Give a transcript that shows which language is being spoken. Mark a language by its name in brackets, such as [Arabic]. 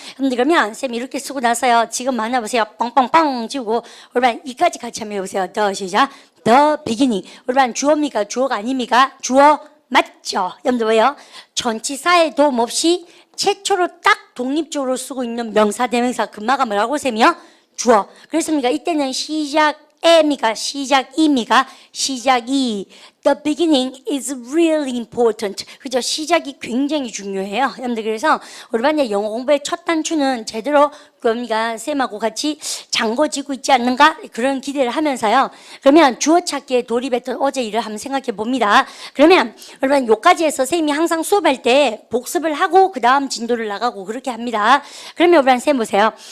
[Korean] 여러분들 그러면 쌤이 이렇게 쓰고 나서요. 지금 만나보세요. 뻥뻥뻥 지우고 여러분 이까지 같이 한번 해보세요. the 시작. [English] the beginning. [Korean] 여러분 주어입니까? 주어가 아닙니까? 주어 맞죠? 여러분들 왜요? 전치사의 도움 없이 최초로 딱 독립적으로 쓰고 있는 명사 대명사 금마가 뭐라고 쌤이요? 주어. 그렇습니까? 이때는 시작에미가 시작이미가 시작이 [English] The beginning is really important. [Korean] 그죠? 시작이 굉장히 중요해요. 여러분들 그래서 우리 반의 영어 공부의 첫 단추는 제대로 그러니까 쌤하고 같이 잠궈지고 있지 않는가? 그런 기대를 하면서요. 그러면 주어 찾기에 돌입했던 어제 일을 한번 생각해 봅니다. 그러면 여러분 요까지 해서 쌤이 항상 수업할 때 복습을 하고 그 다음 진도를 나가고 그렇게 합니다. 그러면 여러분 쌤 보세요.